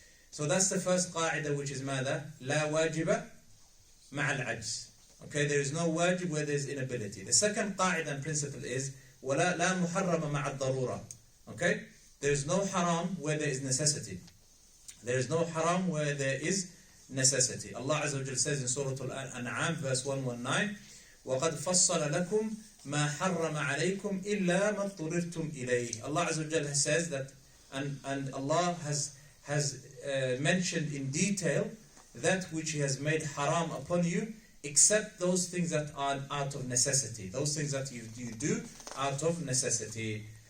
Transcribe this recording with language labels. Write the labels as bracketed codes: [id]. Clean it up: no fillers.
[en] So that's the first qaa'ida, which is [ar] ماذا؟ لا واجب مع العجز. [en] Okay, there is no wajib where there is inability. The second qaa'ida and principle is [ar] ولا لا محرم مع الضرورة. [en] Okay, there is no haram where there is necessity. There is no haram where there is necessity. Allah Azza wa Jalla says in Surah Al-An'am, verse 119, [ar] وَقَدْ فَصَّلَ لَكُمْ مَا حَرَّمَ عَلَيْكُمْ إِلَّا مَا اضْطُرِرْتُمْ إِلَيْهِ. [en] Allah Azza wa Jalla says that, and Allah has mentioned in detail that which He has made haram upon you, except those things that are out of necessity, those things that you do out of necessity.